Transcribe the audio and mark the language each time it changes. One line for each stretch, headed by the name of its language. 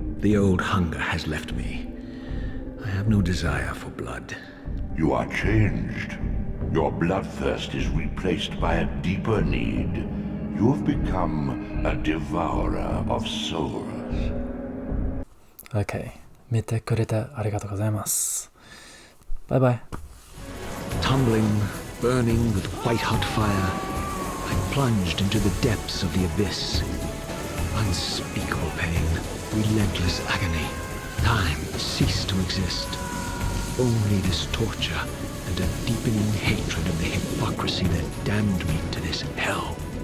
English: The old hunger has left me. I have no desire for blood. You are changed. Your bloodthirst is replaced by a deeper need. You have become a devourer of souls. Okay.
Japanese: 見てくれてありがとうございます。
English: Bye bye. Tumbling, burning with white-hot fire, I plunged into the depths of the abyss. Unspeakable pain, relentless agony. Time ceased to exist. Only this torture and a deepening hatred of the hypocrisy that damned me to this hell.